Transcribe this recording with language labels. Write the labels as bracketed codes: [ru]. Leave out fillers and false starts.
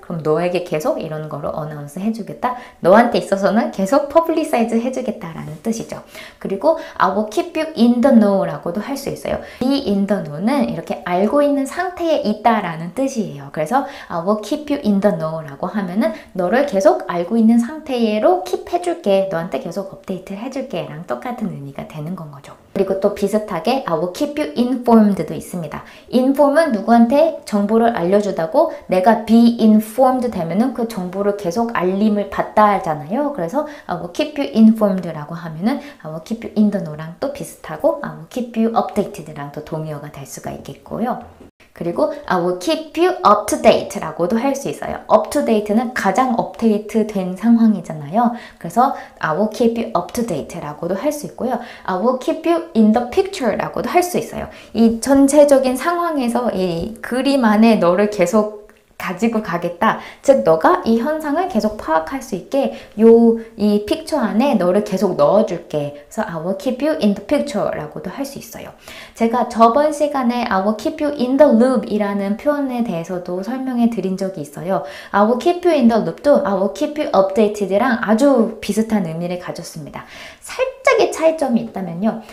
[ko] 그럼 너에게 계속 이런 거를 어나운스 해주겠다. 너한테 있어서는 계속 퍼블리사이즈 해주겠다라는 뜻이죠. [en] 그리고 I will keep you in the know라고도 [ko] 할 수 있어요. be in the know는 이렇게 알고 있는 상태에 있다라는 뜻이에요. 그래서 [en] I will keep you in the know [ko] 라고 하면은 너를 계속 알고 있는 상태로 keep 해줄게. 너한테 계속 업데이트 해줄게 랑 똑같은 의미가 되는 건 거죠. 그리고 또 비슷하게 [en] I will keep you informed [ko] 도 있습니다. inform은 누구한테 정보를 알려주다고 내가 be informed 되면은 그 정보를 계속 알림을 받다 하잖아요. [en] 그래서 I will keep you informed라고 하면은 I will keep you in the know랑 또 비슷하고 I will keep you updated랑 [ko] 또 동의어가 될 수가 있겠고요. [en] 그리고 I will keep you up to date 라고도 [ko] 할 수 있어요. up to date는 가장 업데이트 된 상황이잖아요. [en] 그래서 I will keep you up to date 라고도 [ko] 할 수 있고요. [en] I will keep you in the picture 라고도 [ko] 할 수 있어요. 이 전체적인 상황에서 이 그림 안에 너를 계속 가지고 가겠다. 즉 너가 이 현상을 계속 파악할 수 있게 이 픽처 안에 너를 계속 넣어줄게. [en] 그래서 I will keep you in the picture 라고도 [ko] 할 수 있어요. 제가 저번 시간에 [en] I will keep you in the loop [ko] 이라는 표현에 대해서도 설명해 드린 적이 있어요. [en] I will keep you in the loop도 I will keep you updated랑 [ko] 아주 비슷한 의미를 가졌습니다. 살짝의 차이점이 있다면요.